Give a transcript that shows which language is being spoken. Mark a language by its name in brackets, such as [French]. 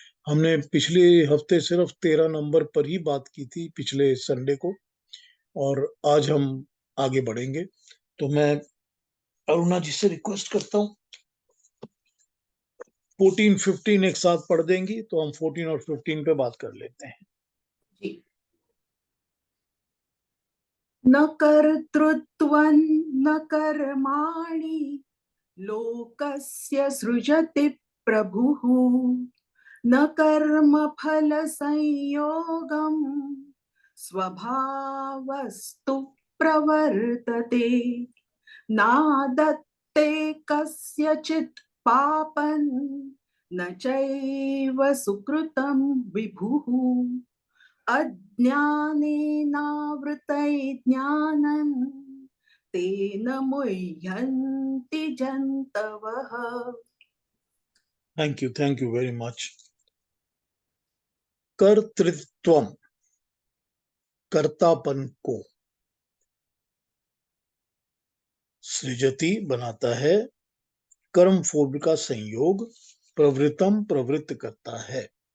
[Hindi] हमने पिछले हफ्ते सिर्फ 13 नंबर पर ही बात की थी, पिछले संडे को, और आज हम आगे बढ़ेंगे। तो मैं अरुणा जी से रिक्वेस्ट करता हूँ 14 15 एक साथ पढ़ देंगी तो हम 14 और 15 पे बात कर लेते हैं। जी। [Sanskrit] न कर्तृत्वं न कर्माणि लोकस्य सृजति प्रभुः न कर्मफलसंयोगं स्वभावस्तु प्रवर्तते नादत्ते कस्यचित् पापं न चैव सुकृतं विभुः अज्ञानेनावृतै ज्ञानं तेन मुह्यन्ति जन्तवः। [English] Thank you very much. [Hindi] कर्तृत्वम, कर्तापन को, सृजति बनाता है, कर्म फूल का संयोग, प्रवृत्तम प्रवृत्त करता है,